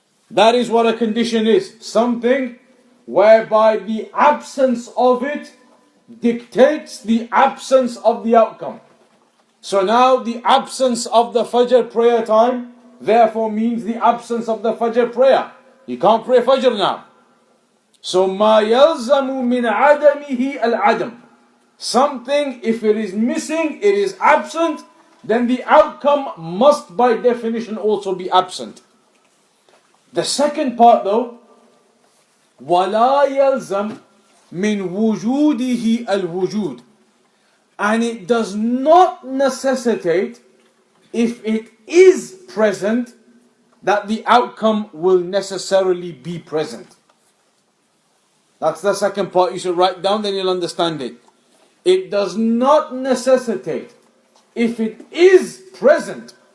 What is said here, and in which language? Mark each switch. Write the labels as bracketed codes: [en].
[en] That is what a condition is. Something whereby the absence of it dictates the absence of the outcome. So now the absence of the Fajr prayer time therefore means the absence of the Fajr prayer. You can't pray Fajr now. So [ar] ما يلزم من عدمه العدم. [en] Something, if it is missing, it is absent, then the outcome must by definition also be absent. The second part though, [ar] ولا يلزم من وجوده الوجود. [en] And it does not necessitate, if it is present, that the outcome will necessarily be present. That's the second part you should write down, then you'll understand it. It does not necessitate, if it is present,